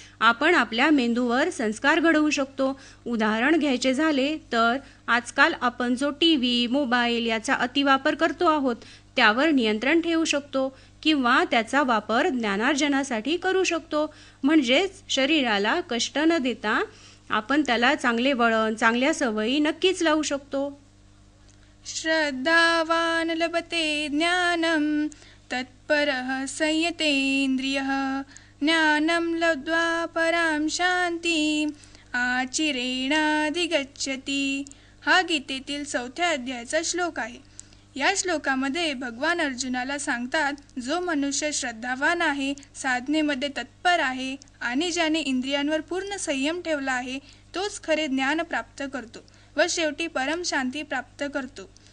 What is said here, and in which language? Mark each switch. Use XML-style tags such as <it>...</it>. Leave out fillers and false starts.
<mr>आपण आपल्या मेंदूवर संस्कार घडवू शकतो. उदाहरण घ्यायचे झाले तर आजकाल आपण जो TV, मोबाईल याचा अतिवापर करतो आहोत त्यावर नियंत्रण ठेवू शकतो किंवा त्याचा वापर ज्ञानार्जनासाठी करू शकतो. म्हणजेच शरीराला कष्ट न देता आपण त्याला चांगले वळण, चांगल्या सवयी नक्कीच लावू शकतो.</mr> <sa>श्रद्धावान लभते ज्ञानम तत्परः संयतेन्द्रियः ज्ञानं लब्ध्वा परां शान्तिं आचिरेणाधिगच्छति.</sa> <mr>हा गीतेतील 4थ्या अध्यायाचा श्लोक आहे. या श्लोकामध्ये भगवान अर्जुनाला सांगतात, जो मनुष्य श्रद्धावान आहे, साधनेमध्ये तत्पर आहे आणि ज्याने इंद्रियांवर पूर्ण संयम ठेवला आहे, तोच खरे ज्ञान प्राप्त करतो व शेवटी परम शांती प्राप्त करतो.</mr>